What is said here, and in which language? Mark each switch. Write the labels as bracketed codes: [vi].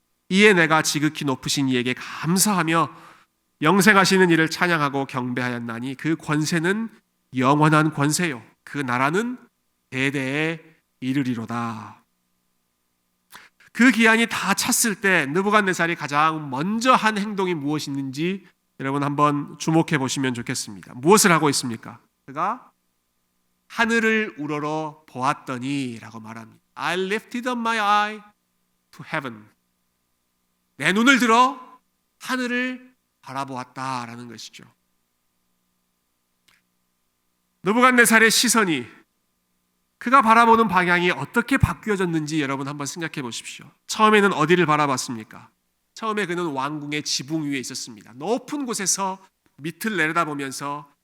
[ko] 이에 내가 지극히 높으신 이에게 감사하며 영생하시는 이를 찬양하고 경배하였나니 그 권세는 영원한 권세요 그 나라는 대대에 이르리로다. 그 기한이 다 찼을 때 느부갓네살이 가장 먼저 한 행동이 무엇인지 여러분 한번 주목해 보시면 좋겠습니다. 무엇을 하고 있습니까? 그가 하늘을 우러러 보았더니 라고 말합니다. [en] I lifted up my eye to heaven. [ko] 내 눈을 들어 하늘을 바라보았다라는 것이죠. 느부갓네살의 시선이, 그가 바라보는 방향이 어떻게 바뀌어졌는지 여러분 한번 생각해 보십시오. 처음에는 어디를 바라봤습니까? 처음에 그는 왕궁의 지붕 위에 있었습니다. 높은 곳에서 밑을 내려다보면서